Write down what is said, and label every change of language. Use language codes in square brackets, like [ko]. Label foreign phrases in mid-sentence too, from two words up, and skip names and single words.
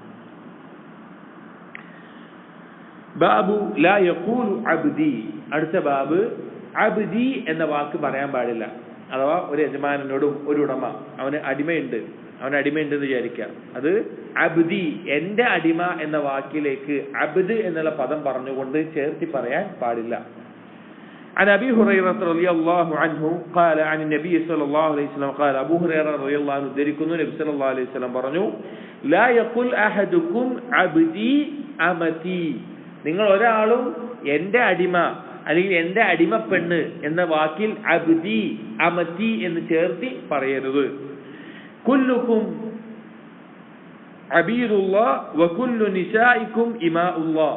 [ar] باب لا يقول عبدي, [ml] അടുത്ത ബാബ് അബ്ദി എന്ന വാക്ക് പറയാൻ പാടില്ല. അഥവാ ഒരു യജമാനോടും ഒരു ഉടമ അവന് അടിമയുണ്ട് എന്ന് വിചാരിക്കുക, അത് അബ്ദി എന്റെ അടിമ എന്ന വാക്കിലേക്ക് അബ്ദ് എന്നുള്ള പദം പറഞ്ഞുകൊണ്ട് ചേർത്തി പറയാൻ പാടില്ല. [ar] عن أبي هريرة رضي الله عنه قال عن النبي صلى الله عليه وسلم قال أبو هريرة رضي الله عنه ذكرنا النبي صلى الله عليه وسلم പറഞ്ഞു لا يقول أحدكم عبدي أمتي, [ml] നിങ്ങൾ ഒരാളും എന്റെ അടിമ അല്ലെങ്കിൽ എന്റെ അടിമപ്പെണ്ണ് എന്ന വാക്കിൽ [ar] عبدي أمتي [ml] എന്ന് ചേർത്തി പറയരുത്. [ar] كلكم عبيد الله وكل نسائكم إماء الله.